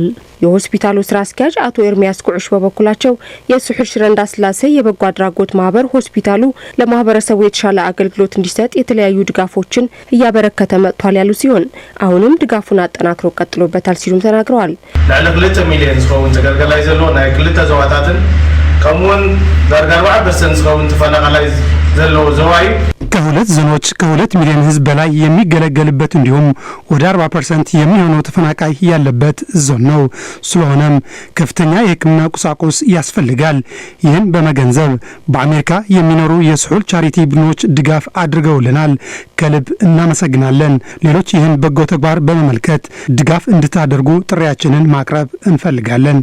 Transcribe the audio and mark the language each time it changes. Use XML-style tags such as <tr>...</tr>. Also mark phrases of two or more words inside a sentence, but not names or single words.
<am>የሆስፒታሉ ስራ አስኪያጅ አቶ ኤርሚያስ ኩዕሽ በበኩላቸው የስሑል ሽረ እንዳስላሴ የበጎ አድራጎት ማህበር ሆስፒታሉ ለማህበረሰቡ የተሻለ አገልግሎት እንዲሰጥ የተለያዩ ድጋፎችን እያበረከተ መጥቷል ያሉ ሲሆን አሁንም ድጋፉን አጠናክሮ ቀጥሎበታል ሲሉም ተናግረዋል።</am> <ti>ለ2 ሚሊዮን ዝኸውን ተገልገላይ ዘሎ ናይ ክልተ ዘዋታትን ከሙን ዳርጋ 40% ዝኸውን ተፈናቃላይ ዘሎ ዘዋይ</ti> <am>ከሁለት ዞኖች ከ2 ሚሊዮን ህዝብ በላይ የሚገለገልበት እንዲሁም ወደ 40% የሚሆነው ተፈናቃይ ያለበት ዞን ነው። ስለሆነም ከፍተኛ የሕክምና ቁሳቁስ ያስፈልጋል። ይህን በመገንዘብ በአሜሪካ የሚኖሩ የስሑል ቻሪቲ ቡድኖች ድጋፍ አድርገውልናል። ከልብ እናመሰግናለን። ሌሎች ይህን በጎ ተግባር በመመልከት ድጋፍ እንድታደርጉ ጥሪያችንን ማቅረብ እንፈልጋለን።</am>